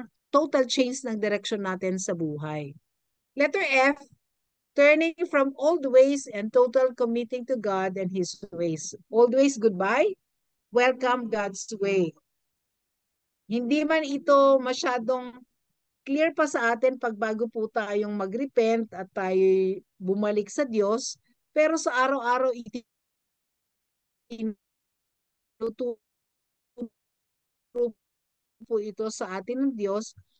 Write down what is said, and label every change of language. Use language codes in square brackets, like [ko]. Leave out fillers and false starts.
[tl] Total change ng direction natin sa buhay. [en] Letter F, turning from old ways and total committing to God and His ways. Old ways, goodbye. Welcome God's way. [tl] Hindi man ito masyadong clear pa sa atin pag bago po tayong mag-repent at tayo bumalik sa Diyos, pero sa araw-araw itinuturo po ito sa atin ng Diyos.